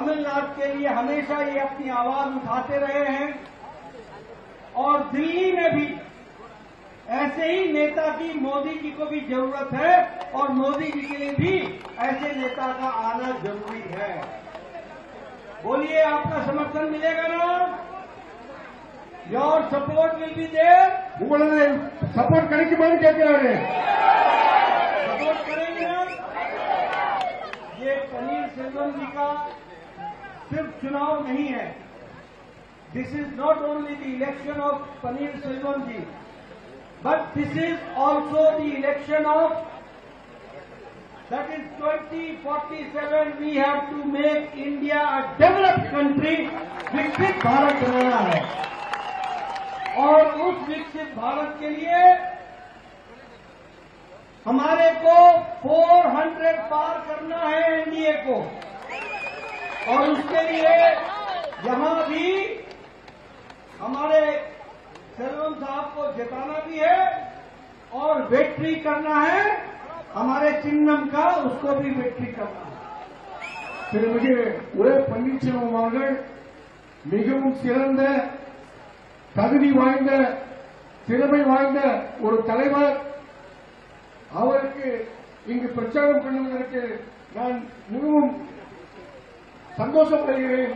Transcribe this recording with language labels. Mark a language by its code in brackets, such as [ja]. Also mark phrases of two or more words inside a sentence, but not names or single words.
[hi] तमिलनाडु के लिए हमेशा ये अपनी आवाज उठाते रहे हैं और दिल्ली में भी ऐसे ही नेता की मोदी जी को भी जरूरत है और मोदी जी के लिए भी ऐसे नेता का आना जरूरी है। बोलिए, आपका समर्थन मिलेगा ना? [en] your support will be there. [ta] உங்களது சப்போர்ட் கிடைக்குமான்னு கேட்கிறாரு। [hi] सपोर्ट करेंगे ना? ये पनीरसेल्वम जी का सिर्फ चुनाव नहीं है। [en] this is not only the election of पनीरसेल्वम जी, but this is also the election of, that is 2047 we have to make India a developed country। [hi] विकसित भारत बनाना है और उस विकसित भारत के लिए हमारे को 400 पार करना है एनडीए को, और उसके लिए यहां भी हमारे सेल्वम साहब को जिताना भी है और विक्ट्री करना है। हमारे चिन्नम का उसको भी विक्ट्री करना है। [ta] திருமிகு உரை பன்னீர்செல்வம் அவர்கள் மிகவும் சிறந்த தகுதி வாய்ந்த திறமை வாய்ந்த ஒரு தலைவர். அவருக்கு இங்கு பிரச்சாரம் பண்ணுவதற்கு நான் மிகவும் சந்தோஷப்படுகிறேன்.